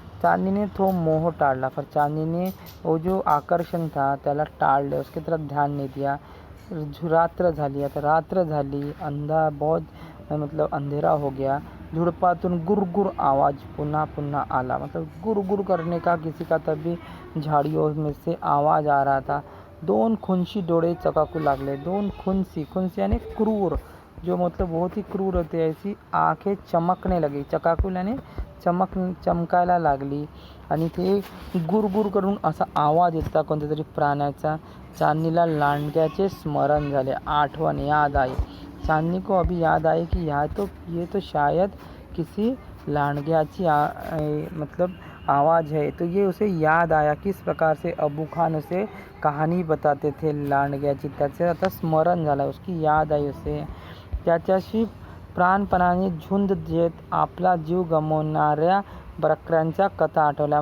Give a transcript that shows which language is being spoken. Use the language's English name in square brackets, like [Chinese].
[Marathi] चांदनीने तो मोह टाळला, [Hindi] पर चांदनीने वो जो आकर्षण था त्याला टाळले, उसकी तरफ ध्यान नहीं दिया. [Marathi] रात्र झाली, आता रात्र झाली, [Hindi] बहुत मतलब अंधेरा हो गया. [Marathi] झुडपातून गुरगुर आवाज पुन्हा आला, [Hindi] मतलब गुरगुर करने का किसी का तभी झाड़ियों में से आवाज आ रहा था. [Marathi] दोन खुंशी डोळे चकाकू लागले. [Hindi] दोन खुंसी यानी क्रूर, जो मतलब बहुत ही क्रूर होते, ऐसी आंखें चमकने लगी. [Marathi] चकाकू यानी चमकायला लागली, आणि ते गुरगुर करून असा आवाज येता कोणत्या तरी प्राण्याचा. चांदनीला लांडग्याचे स्मरण झाले, आठवण, याद आई. [Hindi] चांदनी को अभी याद आई कि ये तो शायद किसी लांडग्याची मतलब आवाज़ है. तो ये उसे याद आया किस प्रकार से अबू खान उसे कहानी बताते थे लांडग्याची. [Marathi] त्याचे आता स्मरण झालं, [Hindi] उसकी याद आई उसे. [Marathi] त्याच्याशी प्राणपणाने झुंज देत आपला जीव गमावणाऱ्या बकऱ्यांच्या कथा आठवल्या.